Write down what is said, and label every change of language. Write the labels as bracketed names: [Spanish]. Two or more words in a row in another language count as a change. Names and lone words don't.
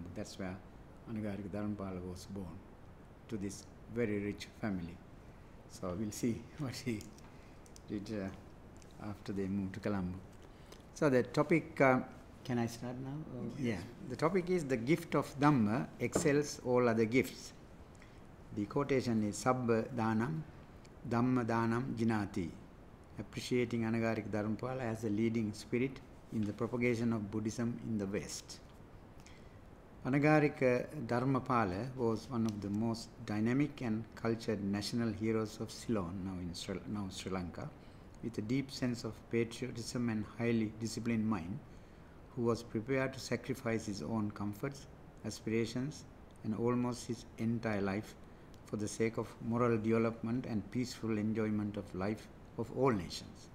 [English] That's where Anagarika Dharmapala was born, to this very rich family. So we'll see what he did after they moved to Colombo. So the topic, can I start now? Yeah. The topic is the gift of Dhamma excels all other gifts. The quotation is [Pali] sabba danam, Dhamma danam, jinati, [English] appreciating Anagarika Dharmapala as a leading spirit in the propagation of Buddhism in the West. Anagarika Dharmapala was one of the most dynamic and cultured national heroes of Ceylon, now Sri Lanka, with a deep sense of patriotism and highly disciplined mind, who was prepared to sacrifice his own comforts, aspirations, and almost his entire life for the sake of moral development and peaceful enjoyment of life of all nations.